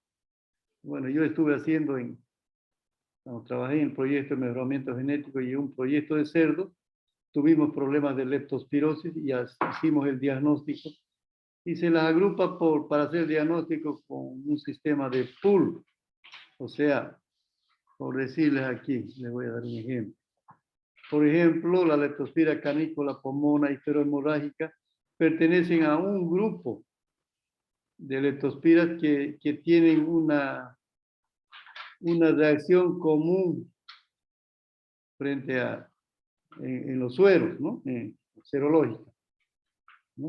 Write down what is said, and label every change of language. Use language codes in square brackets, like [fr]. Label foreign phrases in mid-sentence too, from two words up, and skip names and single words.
[es] Bueno, yo estuve cuando trabajé en el proyecto de mejoramiento genético y un proyecto de cerdo, tuvimos problemas de leptospirosis y hicimos el diagnóstico y se las agrupa para hacer diagnóstico con un sistema de pool. O sea, por decirles aquí, les voy a dar un ejemplo. Por ejemplo, la leptospira canícola, pomona, histerohemorrágica pertenecen a un grupo de leptospiras que tienen una reacción común frente en los sueros, ¿no? Serológica, ¿no?